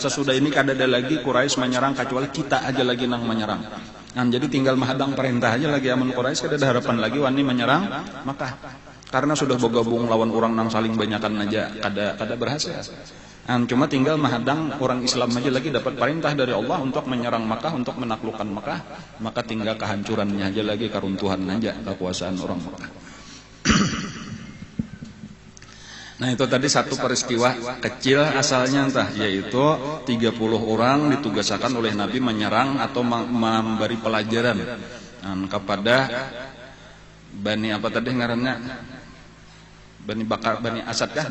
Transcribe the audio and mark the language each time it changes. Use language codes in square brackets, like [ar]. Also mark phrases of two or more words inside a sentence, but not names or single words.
[bjn] Sesudah ini kada ada lagi Quraisy menyerang kecuali kita aja lagi nang menyerang. Jadi tinggal mahadang perintah aja lagi aman Quraisy, kada ada harapan lagi wani menyerang Makkah. Karena sudah bergabung lawan orang nang saling banyakan aja kada berhasil. Cuma tinggal mahadang orang Islam aja lagi dapat perintah dari Allah untuk menyerang Makkah, untuk menaklukkan Makkah, maka tinggal kehancurannya aja lagi, keruntuhan aja kekuasaan orang Makkah. Nah itu tadi satu peristiwa kecil asalnya yaitu 30 orang ditugaskan oleh Nabi menyerang atau memberi pelajaran kepada Bani apa tadi ngarannya Bani Asad kah?